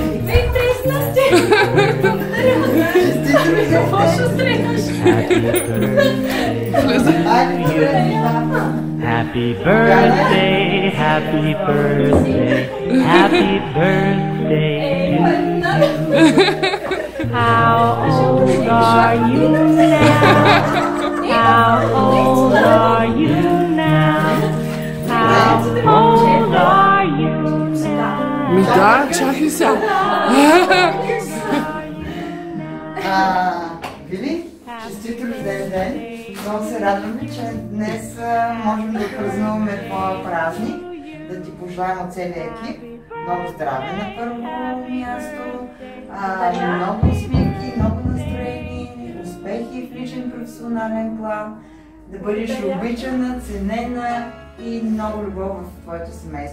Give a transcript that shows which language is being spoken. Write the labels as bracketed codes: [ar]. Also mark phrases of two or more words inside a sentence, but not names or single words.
[en] Happy birthday, happy birthday, happy birthday to you. How old are you now? How old are you now? How old are you now? [bg] Да, чакай сега. Вили, честит рожден ден! Много се радваме, че днес можем да празнуваме твоя празник, да ти пожелаем от целия екип много здраве на първо място, много усмивки, много настроени, успехи в личен професионален план, да бъдеш обичана, ценена и много любов в твоето семейство.